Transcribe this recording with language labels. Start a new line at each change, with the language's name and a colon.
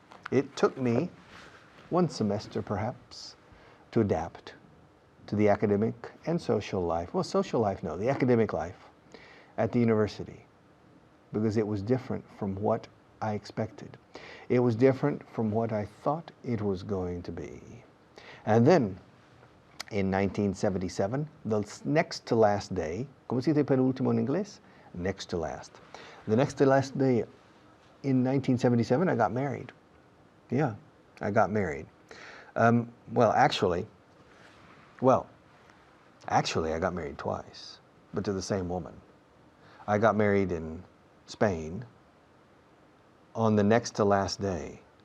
English: It took me 1 semester perhaps to adapt to the academic and social life. Well, social life, no, the academic life at the university, because it was different from what I expected. It was different from what I thought it was going to be. And then, in 1977, the next to last day,
Spanish: ¿cómo se dice penúltimo en inglés?
English: Next to last. The next to last day in 1977, I got married. Yeah, I got married. Actually, I got married twice, but to the same woman. I got married in Spain on the next to last day.